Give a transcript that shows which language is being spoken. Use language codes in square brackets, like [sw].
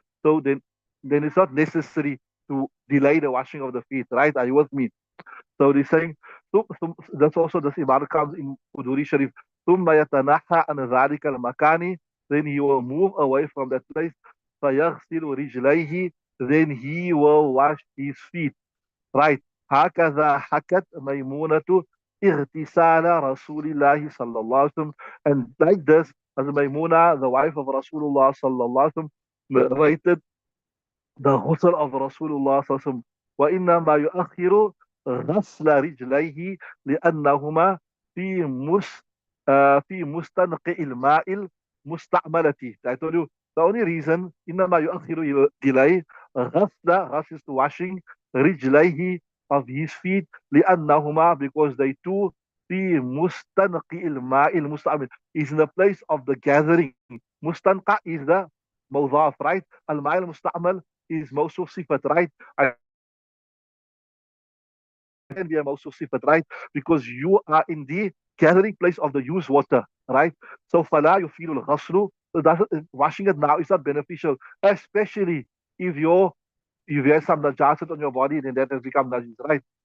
[en] So then it's not necessary to delay the washing of the feet, right? Are you with me? So they're saying, that's also the ibadah comes in Uduri Sharif. [ar] ثم يتنحى عن ذلك المكان, [en] then he will move away from that place. [ar] فَيَغْسِلُ رِجْلَيْهِ, [en] then he will wash his feet. Right. [ar] هكذا حكت ميمونة اغتسال رسول الله صلى الله عليه وسلم. [en] And like this, as Maimuna, the wife of Rasulullah [ar] صلى الله عليه وسلم, [en] narrated the ghusl of Rasulullah صلى الله عليه وسلم. [ar] وإنما يؤخر غسل رجليه لأنهما في في مستنقع الماء المستعملة. [en] I told you the only reason [ar] إنما يؤخر [en] delay غسل is washing رجليه of his feet [ar] لأنهما, [en] because they too [ar] في مستنقع الماء المستعمل [en] is in the place of the gathering. مستنقع is the مضاف, right? [ar] الماء المستعمل is موصوف صفة, [en] right? I can be a [ar] موصوف صفة, [en] right? Because you are in the gathering place of the used water, right? So [ar] فلا يفيد الغسل, [en] washing it now is not beneficial, especially if you have some najasat on your body, then that has become najis, right?